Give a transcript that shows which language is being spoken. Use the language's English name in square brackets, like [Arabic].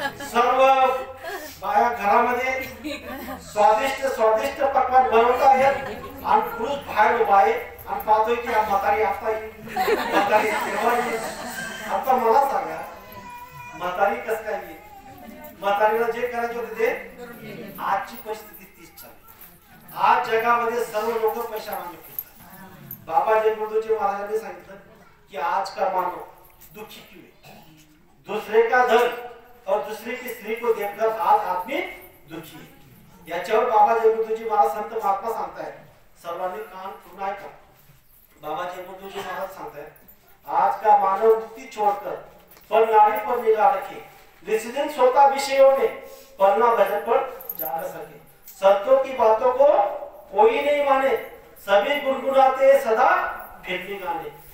[Marathi] सर्व बाया घरामध्ये स्वादिष्ट पकवान बनवत आहेत आणि पुरुष बाहेर उभा आहे आणि पाहतोय की म्हातारी आता म्हातारी आता मला सांगा म्हातारी कस काय येईल? म्हातारीला जे करायचे होते ते आजची परिस्थिती तीच चालली. आज जगामध्ये सर्व लोक पैसा मागे फिरतात. बाबा जयगुरुजी महाराजांनी सांगितलं कि [Hindi] आज का मानव दुखी क्यों है, दूसरे का धन और दूसरे की स्त्री को देखकर आज आदमी दुखी है. [Marathi] याच्यावर बाबा जयगुरुजी महाराज संत महात्मा सांगतायत, सर्वांनी कान पूर्ण ऐका. बाबा जयगुरुजी महाराज सांगतायत [Hindi] आज का मानव दुखी छोड़कर पर नारी पर निगाह रखे, निस्दिन सोता विषयों में पढ़ना भजन पर जा न सके. संतों की बातों को कोई नहीं माने, सभी गुनगुनाते सदा फिल्मी गाने.